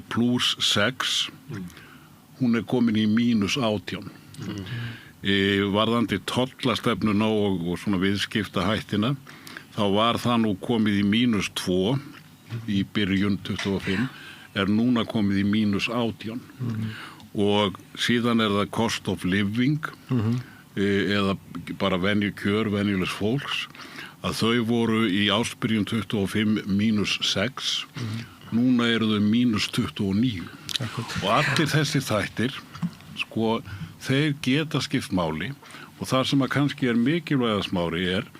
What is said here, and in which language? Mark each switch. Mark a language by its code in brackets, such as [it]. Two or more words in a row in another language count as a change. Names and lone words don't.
[is] +6 hún komin í -18 varðandi tollastefnuna og svona viðskiptahættina þá var það nú komið í -2 í byrjun 25 núna komið í -18 og síðan það [en] cost of living [is] eða bara venjulegs fólks að þau voru í ársbyrjun 25 -6 núna eru þau -29 og allir þessi þættir sko þeir geta skipt máli og það sem að kannski mikilvægast máli